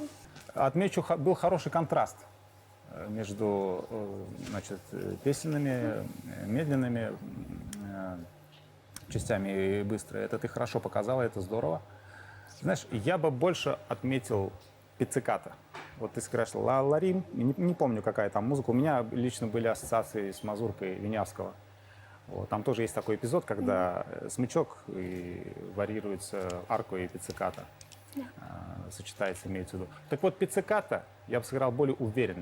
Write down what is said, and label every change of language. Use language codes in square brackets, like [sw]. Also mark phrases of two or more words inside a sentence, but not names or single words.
[ru] Отмечу, был хороший контраст между, значит, песенными, медленными частями и быстрые. Это ты хорошо показала, это здорово. Знаешь, я бы больше отметил пицциката. Вот ты скажешь ла-ла-рим, не помню, какая там музыка. У меня лично были ассоциации с мазуркой Винявского. Вот, там тоже есть такой эпизод, когда смычок и варьируется арко и пицциката. Сочетается, имеется в виду. Так вот, пицциката я бы сыграл более уверенно.